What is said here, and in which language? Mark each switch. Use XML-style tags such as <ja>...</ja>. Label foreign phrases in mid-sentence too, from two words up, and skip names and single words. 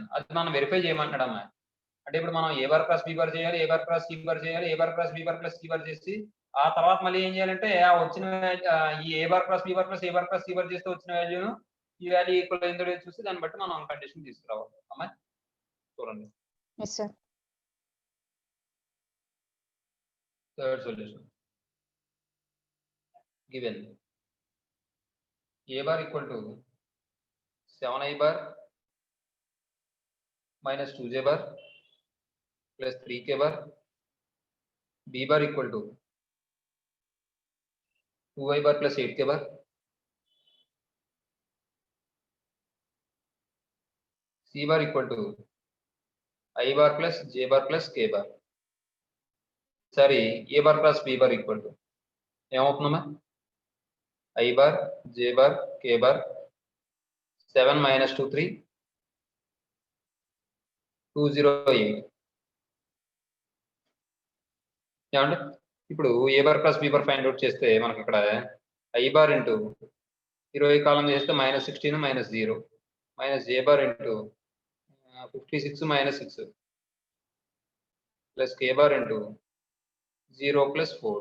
<te>అది మనం వెరిఫై చేయమంటాడు అమ్మా. అంటే ఇప్పుడు మనం</te> <en>A bar cross B bar</en> <te>చేయాలి,</te> <en>A bar cross C bar</en> <te>చేయాలి,</te> <en>A bar cross B bar plus C bar</en> <te>చేసి ఆ తర్వాత మళ్ళీ ఏం చేయాలంటే ఆ వచ్చిన ఈ</te> <en>A bar cross B bar plus A bar cross C bar</en> <te>చేస్తే వచ్చిన వాల్యూను ఈ</te> <en>value equal</en> <te>అయిందో చూసి దాన్ని బట్టి మనం కండిషన్ తీసుకురావాలి అమ్మా. చూడండి,</te> <en>Yes, sir. third solution given a bar equal to 7I bar minus 2J bar plus 3K bar, b bar equal to 2I bar plus 8K bar, C bar equal to I bar plus J bar plus K bar. Sorry, A bar plus B bar equal to ఏమవుతుందమ్మా I bar J bar K bar 7 minus 2 3 208.</en> <te>ఏమంటే ఇప్పుడు</te> <en>A bar plus B bar find out</en> <te>చేస్తే మనకి ఇక్కడ</te> <en>I bar into 20 column చేస్తే -16 -0 minus J bar into 56 -6 plus K bar into 0 + 4.</en>